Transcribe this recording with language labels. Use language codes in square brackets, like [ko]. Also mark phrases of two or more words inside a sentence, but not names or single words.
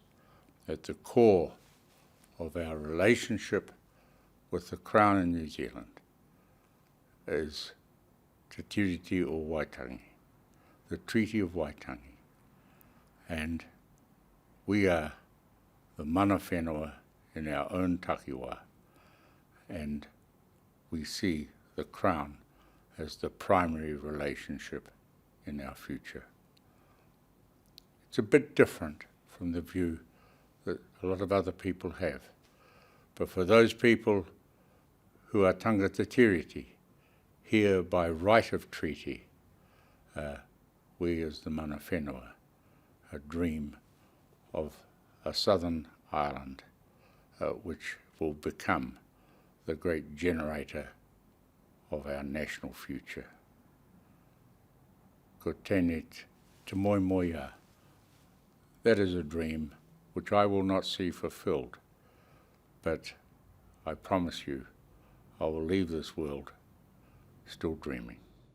[en] At the core of our relationship with the Crown in New Zealand is Te Tiriti o Waitangi, the Treaty of Waitangi. And we are the [mi] mana whenua [en] in our own takiwā, and we see the Crown as the primary relationship in our future. It's a bit different from the view that a lot of other people have. But for those people who are [mi] tangata tiriti, [en] here by right of treaty, we as the [mi] mana whenua, [en] dream of a southern island which will become the great generator of our national future. [mi] Ko tēnei te moi moi a. [en] That is a dream which I will not see fulfilled, but I promise you I will leave this world still dreaming.